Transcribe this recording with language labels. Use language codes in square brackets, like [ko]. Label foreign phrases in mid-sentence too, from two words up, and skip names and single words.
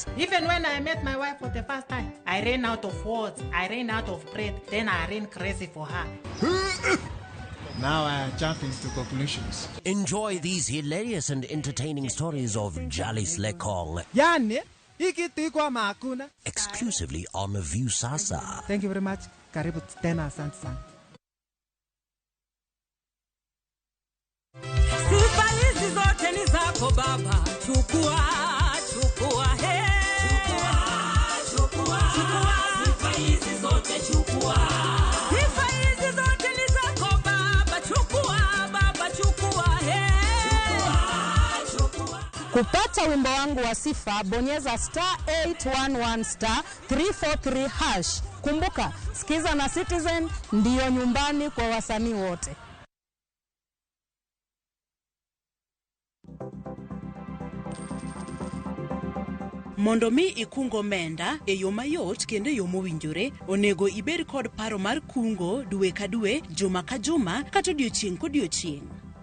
[en] Even when I met my wife for the first time, I ran out of words, I ran out of breath, then I ran crazy for her. Now I jump into conclusions. Enjoy these hilarious and entertaining stories of Jalis Lekong. [sw] Yani, ikitikwa makuna. [en] Exclusively on View Sasa. Thank you very much. [sw] Karibu tena, asante sana. Sifa hizi zote ni zako baba. Chukua, chukua, he. Chukua, chukua. Chukua. Sifa hizi zote chukua. Sifa hizi zote ni zako baba. Chukua, baba, chukua, he. Chukua, chukua. Kupata wimbo wangu wa sifa, bonyeza *811 343 hash. Kumbuka, Skiza na Citizen ndiyo nyumbani kwa wasanii wote. [luo] Mondo mi ikungo omenda e yo mayot kendo e yo mowinjore, onego ibed kod paro mar kungo dwe ka dwe, juma ka juma, kata odiochieng' kodiochieng'.